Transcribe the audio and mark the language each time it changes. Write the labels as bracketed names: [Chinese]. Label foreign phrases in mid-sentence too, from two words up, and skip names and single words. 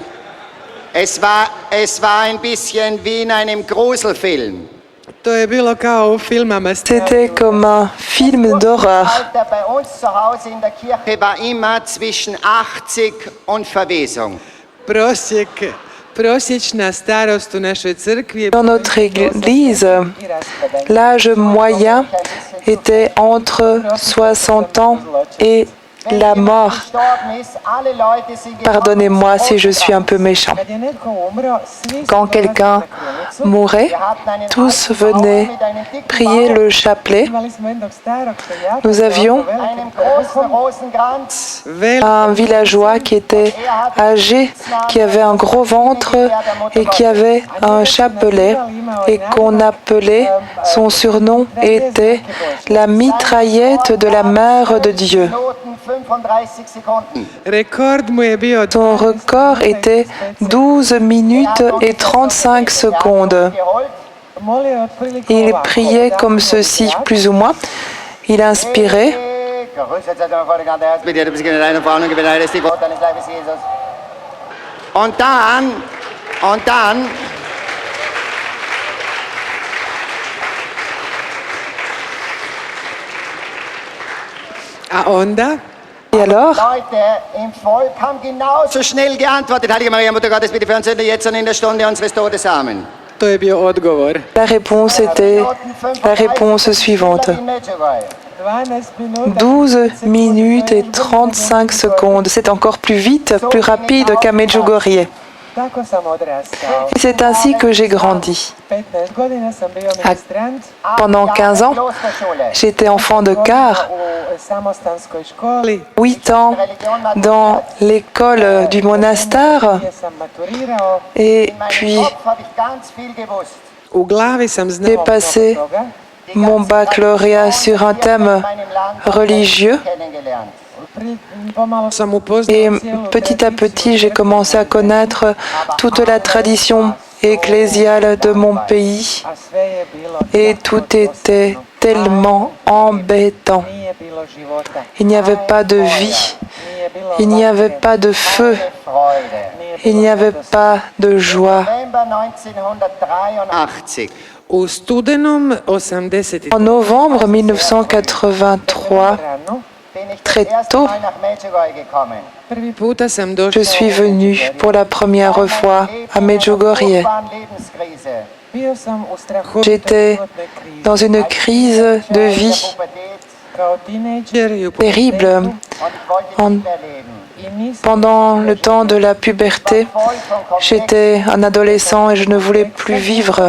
[German] Es war ein bisschen wie in einem Gruselfilm. [Croatian] To je bilo kao u filmama. [French] C'était comme un film d'horreur. [German] Alter bei uns zu Hause in der Kirche war immer zwischen 80 und Verwesung. [Croatian] Prosječna starost u našoj crkvi je [French] Dans notre église, l'âge moyen était entre 60 ans et la mort. Pardonnez-moi si je suis un peu méchant. Quand quelqu'un mourait, tous venaient prier le chapelet. Nous avions un villageois qui était âgé, qui avait un gros ventre et qui avait un chapelet et qu'on appelait, son surnom était la mitraillette de la Mère de Dieu. [Croatian] rekord mu je bio [French] Son record était 12 minutes et 35 secondes. Il priait comme ceci, plus ou moins. Il inspirait. [German] Und dann [Croatian] a onda [French] Et alors, [German] Leute im Volk haben genauso schnell geantwortet. Heilige Maria, Mutter Gottes, bitte für uns Sünder, jetzt und in der Stunde unseres Todes. Amen. [Croatian] to je bio odgovor. [French] la réponse était la réponse suivante. 12 minutes et 35 secondes. C'est encore plus vite, plus rapide qu'à Medjugorje. Et c'est ainsi que j'ai grandi. Pendant 15 ans, j'étais enfant de quart, 8 ans dans l'école du monastère, et puis [Croatian] U glavi sam [French] j'ai [Croatian] znao [French] passé mon baccalauréat sur un thème religieux. [Croatian] sam upoznao [French] Et petit à petit, j'ai commencé à connaître toute la tradition ecclésiale de mon pays. Et tout était tellement embêtant. Il n'y avait pas de vie, il n'y avait pas de feu, il n'y avait pas de joie. [Croatian] u studenom 80 [French] En novembre 1983, très tôt, [Croatian] prvi puta sam je došla [French] suis venue pour la première fois à Medjugorje. J'étais dans une crise de vie terrible. Pendant le temps de la puberté, j'étais un adolescent et je ne voulais plus vivre.